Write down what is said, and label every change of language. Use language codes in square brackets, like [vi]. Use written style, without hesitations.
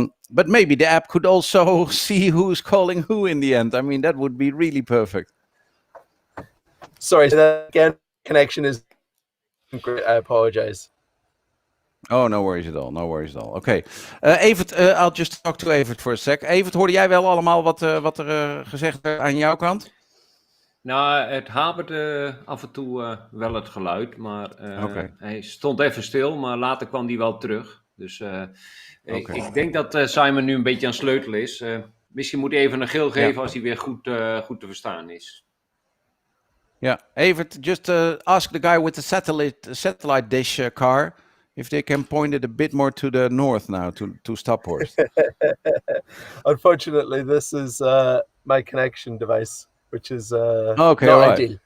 [en] But maybe the app could also see who's calling who in the end. I mean, that would be really perfect. Sorry, that again, connection is great. I apologize. Oh, no worries at all. Oké. Evert, I'll just talk to Evert for a sec. [nl] Evert, hoorde jij wel allemaal wat er gezegd werd aan jouw kant? Nou, het haperde af en toe wel het geluid, maar hij stond even stil, maar later kwam hij wel terug. Dus ik denk dat Simon nu een beetje aan het sleutelen is. Misschien moet hij even een geel geven als hij weer goed te verstaan is. [en] Yeah, Evert, just ask the guy with the satellite dish car if they can point it a bit more to the north now to Staphorst. Unfortunately, this is my connection device, which is not ideal.